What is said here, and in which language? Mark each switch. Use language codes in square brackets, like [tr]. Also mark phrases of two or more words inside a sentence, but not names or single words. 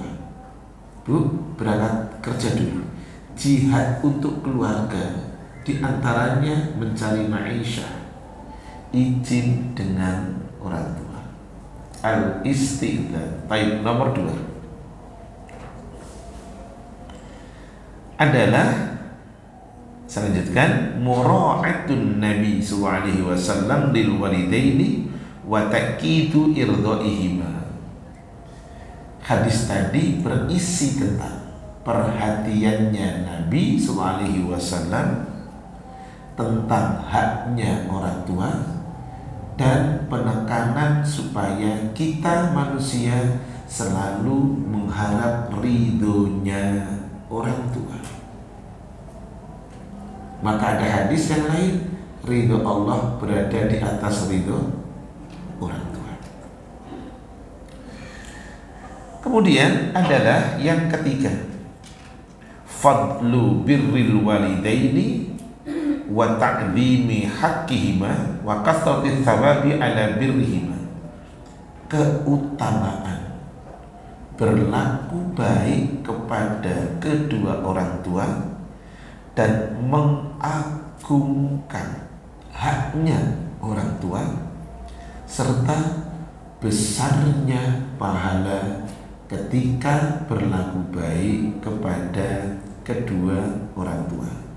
[id] Bu, berangkat kerja dulu. Jihad untuk keluarga diantaranya mencari ma'isyah, izin dengan orang tua. [ar] الاستئذان. [id] Baik, nomor 2 adalah, saya lanjutkan, [ar] مراعاة النبي ﷺ للوالدين وتأكيد إرضائهما. [id] Hadis tadi berisi tentang perhatiannya Nabi SAW tentang haknya orang tua dan penekanan supaya kita manusia selalu mengharap ridhonya orang tua. Maka ada hadis yang lain, ridho Allah berada di atas ridho orang tua. Kemudian adalah yang ketiga, [ar] فضل بر الوالدين وتعظيم حقهما وكثرة ثواب على برهما. [id] Keutamaan berlaku baik kepada kedua orang tua dan mengagungkan haknya orang tua serta besarnya pahala ketika berlaku baik kepada kedua orang tua.